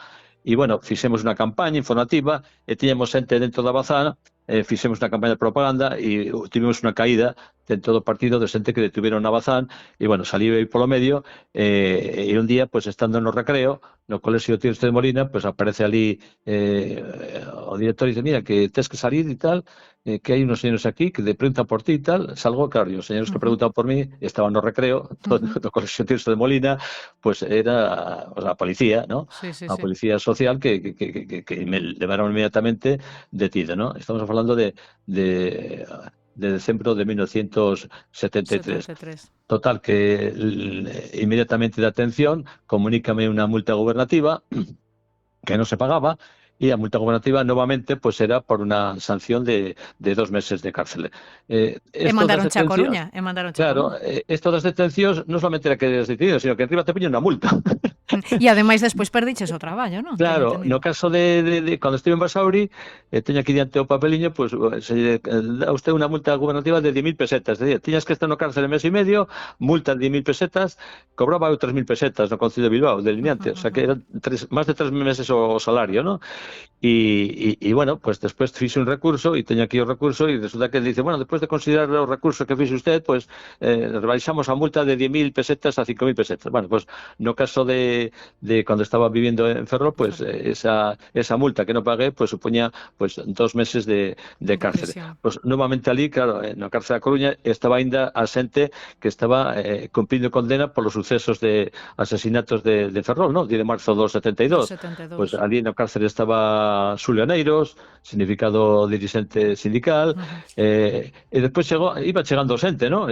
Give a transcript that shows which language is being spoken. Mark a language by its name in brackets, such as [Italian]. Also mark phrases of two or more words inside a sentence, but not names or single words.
[Galician] E, bueno, fixemos unha campaña informativa e tiñamos xente dentro da bazán, fixemos unha campaña de propaganda e tivemos unha caída dentro do partido de xente que detuveron na bazán e, bueno, salí polo medio e un día, pues, estando no recreo no Colexio Tirso de Molina, pues aparece ali o director e dice, mira, que tes que salir e tal, que hai unos señores aquí que de preguntan por ti e tal, salgo, claro, e os señores que preguntan por mí estaban no recreo do Colexio Tirso de Molina, pues era a policía, ¿no? A policía social que me levaron inmediatamente detido, ¿no? Estamos falando de decembro de 1973. Total, [Spanish] que inmediatamente de atención, comunícame una multa gubernativa que no se pagaba, y la multa gubernativa nuevamente pues era por una sanción de 2 meses de cárcel. [Galician] Mandaron a Coruña. Claro, esto das detencións non solamente era [Spanish] que eres detenido, sino que encima [Galician] te piñan unha multa. E ademais despois perdiches o traballo, non? Claro, no caso de cando estive en Basauri, teño aquí diante o papeliño, pues se dá usted unha multa gubernativa de 10.000 pesetas, [Spanish] es decir, [Galician] tiñas que estar no cárcel mes e medio, multa de 10.000 pesetas, cobraba 3.000 pesetas no Concello de Bilbao, delineante, o sea que eran máis de 3 meses o salario, ¿no? [Spanish] Y bueno, pues después [Galician] fixe un recurso y teño aquí o recurso y resulta que dice, bueno, después de considerar o recurso que fixe usted, pues rebaixamos a multa de 10.000 pesetas a 5.000 pesetas. Bueno, pues no caso de cuando estaba viviendo en Ferrol, pues esa multa [Spanish] que no pagué, [Galician] pues supoñía pues 2 meses de cárcel. [Spanish] Pues nuevamente [Galician] ali, claro, na cárcel da Coruña estaba ainda a xente que estaba cumplindo condena polos sucesos de asesinatos de Ferrol, ¿no? 10 de marzo do 72. Pues ali na cárcel estaba Xulio Aneiros, significado dirigente sindical, e despois iba chegando xente, ¿no?